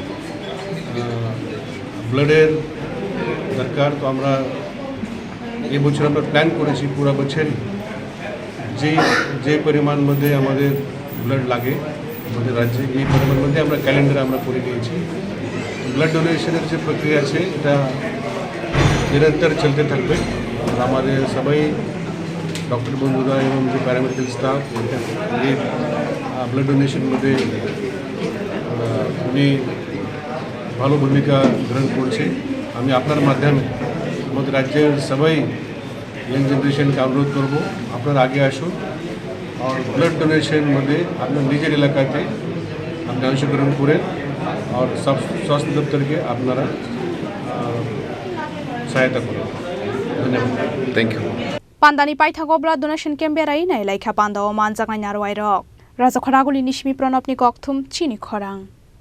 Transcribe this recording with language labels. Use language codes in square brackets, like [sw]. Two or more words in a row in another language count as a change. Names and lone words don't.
[bn] ব্লাডের দরকার তো আমরা এই বছর আমরা প্ল্যান করেছি পুরো বছর যে পরিমাণ মধ্যে আমাদের ব্লাড লাগে আমাদের রাজ্যে এই পরিমাণ মধ্যে আমরা ক্যালেন্ডারে আমরা করে নিয়েছি [en] blood donation's [bn] যে প্রক্রিয়া আছে এটা নিরন্তর চলতে থাকবে আর আমাদের সবাই ডক্টর বন্ধুরা এবং যে [en] paramedical staff [bn] এই [en] blood donation [bn] মধ্যে উনি ভালো ভূমিকা গ্রহণ করছে আমি আপনার মাধ্যমে আমাদের রাজ্যের সবাই [en] young generation [bn] কা অনুরোধ করব আপনারা আগে আসুন আর [en] blood donation [bn] মধ্যে আপনার নিজের এলাকাতে আপনি অংশগ্রহণ করেন আর সব স্বাস্থ্য দপ্তরকে আপনারা সহায়তা করুন ধন্যবাদ [en] thank you [trp] Pandani paithago [en] blood donation camp [trp] berai nai laikha panda o manjak nai narwai rok Raja Khoraguli nishmi pranopni kokthum Chini Khorang